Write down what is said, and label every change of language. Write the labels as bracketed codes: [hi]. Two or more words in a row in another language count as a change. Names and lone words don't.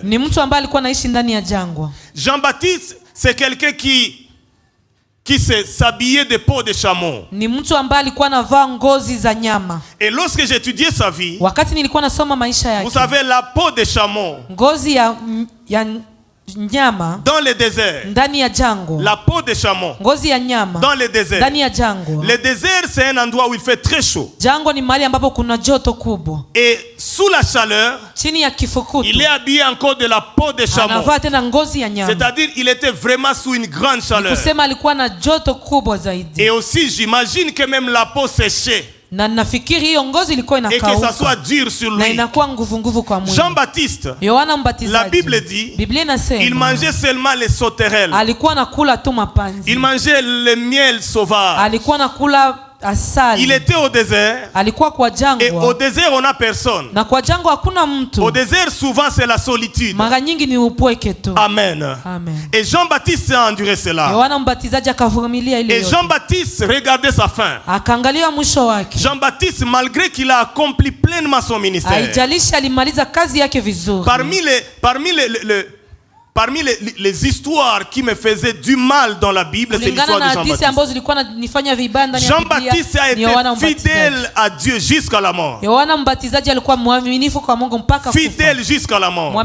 [fr] Jean-Baptiste, c'est quelqu'un qui s'habillait de peau de chameau. Et lorsque j'étudiais sa vie, vous savez, la peau de chameau, [sw] nyama [fr] dans le désert, [sw] ndani ya jangwa, [fr] la peau de chameau [sw] ngozi ya nyama [fr] dans le désert. [sw] ndani ya jangwa. [fr] Le désert, c'est un endroit où il fait très chaud. [sw] Jangwa ni mahali ambapo kuna joto kubwa. [fr] Et sous la chaleur, [sw] chini ya kifukutu, [fr] il est habillé encore de la peau de chameau. [sw] Anavaa tena ngozi ya nyama. [fr] C'est-à-dire il était vraiment sous une grande chaleur. [sw] Kusema alikuwa na joto kubwa zaidi. [fr] Et aussi j'imagine que même la peau séchée. [sw] Na nafikiri hiyo ngozi ilikuwa inakauka. [fr] Et que ça soit dur sur lui. [sw] Na inakuwa nguvu kwa mwili. [fr] Jean-Baptiste, [sw] Yohana Mbatizaji, [fr] la Bible dit, [sw] Biblia inasema, [fr] il mangeait seulement les sauterelles. [sw] Alikuwa nakula tu mapanzi. [fr] Il mangeait le miel sauvage. [sw] Alikuwa nakula asali. [fr] Il était au désert. [sw] Alikuwa kwa jangwa. [fr] Et au désert on n'a personne. [sw] Na kwa jangwa hakuna mtu. [fr] Au désert souvent c'est la solitude. [sw] Mara nyingi ni upweke tu. [fr] Amen. [sw] Amen. [fr] Et Jean-Baptiste a enduré cela. [sw] Yohana Mbatizaji akavumilia ile yote. [fr] Et Jean-Baptiste regardait sa fin. [sw] Akaangalia mwisho wake. [fr] Jean-Baptiste, malgré qu'il a accompli pleinement son ministère. [sw] Haijalishi alimaliza kazi yake vizuri. [fr] Parmi les histoires qui me faisaient du mal dans la Bible, c'est l'histoire de Jean-Baptiste. Jean-Baptiste a été fidèle à Dieu jusqu'à la mort. Fidèle jusqu'à la mort.